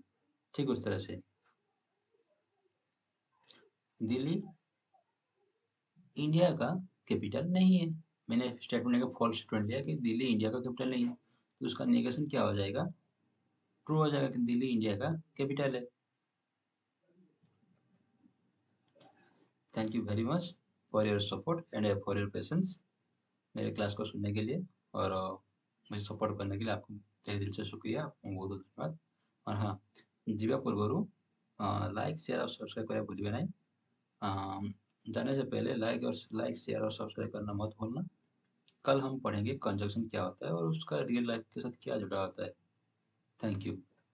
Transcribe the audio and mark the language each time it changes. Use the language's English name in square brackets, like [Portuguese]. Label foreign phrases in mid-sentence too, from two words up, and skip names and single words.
[Hindi] ठीक उस तरह से दिल्ली इंडिया का कैपिटल नहीं है, मैंने स्टेटमेंट का [English] false statement [Hindi] लिया कि दिल्ली इंडिया का कैपिटल नहीं है, तो उसका नेगेशन क्या हो जाएगा ट्रू हो जाएगा कि दिल्ली इंडिया का कैपिटल है। [English] thank you very much for your support and for your patience, [Hindi] मेरे क्लास को सुनने के लिए और मुझे सपोर्ट करने के लिए आपको तहे दिल से शुक्रिया, आपको बहुत बहुत धन्यवाद। और हाँ, [Odia] ଯିବା ପୂର୍ବରୁ [English] like share [Hindi] और सब्सक्राइब करें भूलिए नहीं। जाने से पहले [English] like share [Hindi] और सब्सक्राइब करना मत भूलना। कल हम पढ़ेंगे कंजक्शन क्या होता है और उसका [English] real life [Hindi] के साथ क्या जुड़ा होता है। [English] thank you.